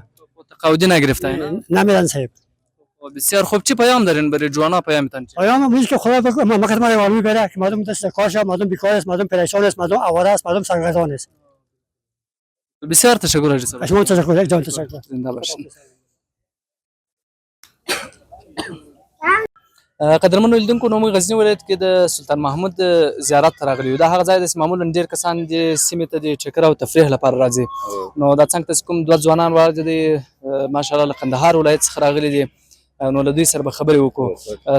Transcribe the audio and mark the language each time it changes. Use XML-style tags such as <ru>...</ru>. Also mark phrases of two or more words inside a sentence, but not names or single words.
<fa>تقاعدی نگرفتین؟ نمیدن صاحب. بسیار خوب. چی پیام دارین برای جوانا پیامتان چی؟ پیام میگه که خدا بکنه ما خدمت عوامی بره که مردم دست کارش مردم بیکار است مردم پریشان است مردم آواره است مردم سرگردان است. بسیار تشکر حاجی صاحب. شما تشکر یک جان تشکر. زنده باشین.</fa> <ps>قدرمنو لیدونکو نو موږ غزنی ولایت کې د سلطان محمود زیارت ته راغلي یو. دا هغه ځای دی چې معمولا ډېر کسان دې سیمې ته د چکر او تفریح لپاره راځي. نو دا څنګه چې کوم دوه ځوانان ولاړ دي ماشاءالله له کندهار ولایت څخه راغلي دي نو له دوی سره به خبرې وکړو.</ps>